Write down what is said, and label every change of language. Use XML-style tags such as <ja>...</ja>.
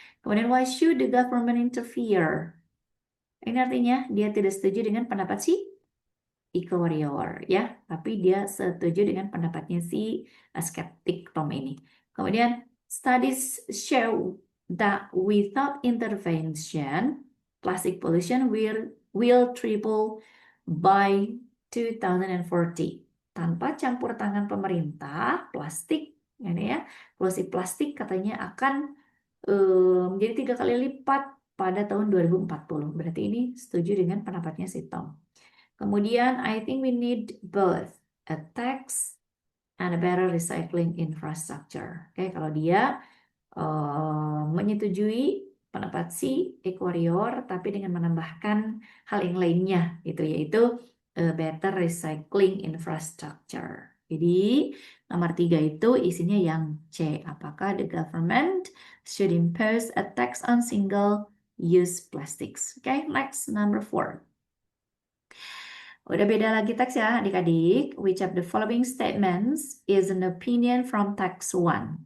<id>Kemudian,</id> <en>why should the government interfere?</en> <id>Ini artinya dia tidak setuju dengan pendapat si Eco Warrior, ya. Tapi dia setuju dengan pendapatnya si skeptic Tom ini. Kemudian,</id> <en>studies show that without intervention, plastic pollution will triple by 2040.</en> <id>Tanpa campur tangan pemerintah, plastik, ini ya, polusi plastik katanya akan menjadi 3 kali lipat pada tahun 2040. Berarti ini setuju dengan pendapatnya si Tom. Kemudian,</id> <en>I think we need both a tax and a better recycling infrastructure.</en> <id>Oke, kalau dia menyetujui pendapat si Equarior, tapi dengan menambahkan hal yang lainnya, gitu, yaitu</id> <en>better recycling infrastructure.</en> <id>Jadi, nomor 3 itu isinya yang C. Apakah</id> <en>the government should impose a tax on single-use plastics?</en> <id>Oke,</id> <en>next, number 4.</en> <id>Udah beda lagi teks ya adik-adik.</id> <en>Which of the following statements is an opinion from text 1?</en>